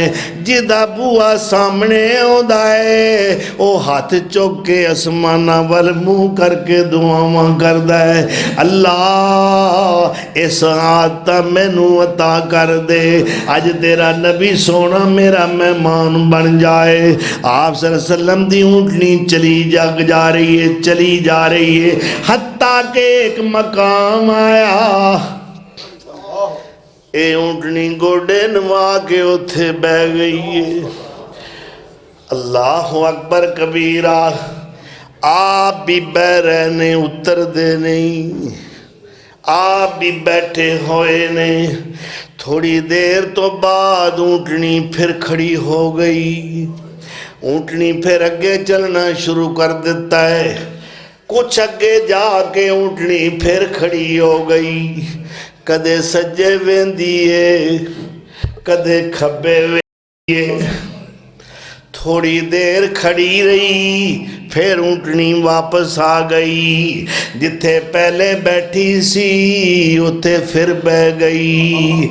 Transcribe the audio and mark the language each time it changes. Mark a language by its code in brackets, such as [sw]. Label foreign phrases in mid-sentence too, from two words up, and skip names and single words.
[pa] جدا بوآ سامنے آؤندا ہے او ہاتھ چک کے اسماناں ول منہ کر کے دعاواں کردا ہے، اللہ اس عادت مینوں عطا کر دے، اج تیرا نبی سوہنا میرا مہمان بن جائے. आप [ar] صلى الله عليه وسلم [pa] دی اونٹنی چلی جا رہی ہے، چلی جا رہی ہے، حتا کے ایک مقام آیا، اے اونٹنی گوڈے نوا کے اوتھے بہہ گئی ہے. [ar] الله أكبر كبيرا. [pa] آپ بھی بہہ رہے نے، اتر دے نہیں، آپ بھی بیٹھے ہوئے نے. تھوڑی دیر تو بعد اونٹنی پھر کھڑی ہو گئی. اونٹنی پھر اگے چلنا شروع کر دیتا ہے. کچھ اگے جاکے اونٹنی پھر کھڑی ہو گئی. کدے سجے ویندی ہے، کدے کھبے ویندی ہے. تھوڑی دیر کھڑی رہی، پھر اونٹنی واپس آ گئی. جتھے پہلے بیٹھی سی اوتھے پھر بہہ گئی.